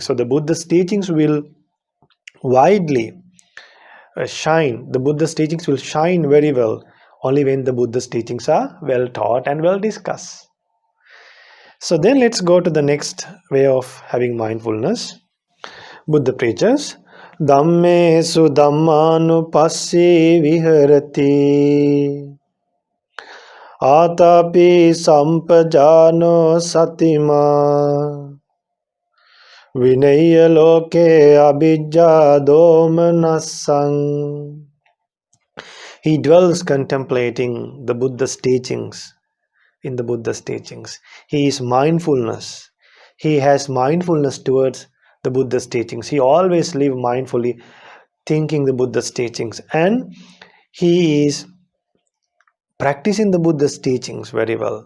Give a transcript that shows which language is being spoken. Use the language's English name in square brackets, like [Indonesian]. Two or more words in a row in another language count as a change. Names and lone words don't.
[English] So the Buddha's teachings will widely shine. The Buddha's teachings will shine very well only when the Buddha's teachings are well taught and well discussed. So then let's go to the next way of having mindfulness. [Pali] Buddha preaches, Dhammesu Dhammanu Passi Viharati. Atapi Sampajano Satima. Vinaya Loke Abhijja Domanasang. [English] He dwells contemplating the Buddha's teachings. In the Buddha's teachings, he is mindfulness. He has mindfulness towards the Buddha's teachings. He always lives mindfully, thinking the Buddha's teachings, and he is practicing the Buddha's teachings very well.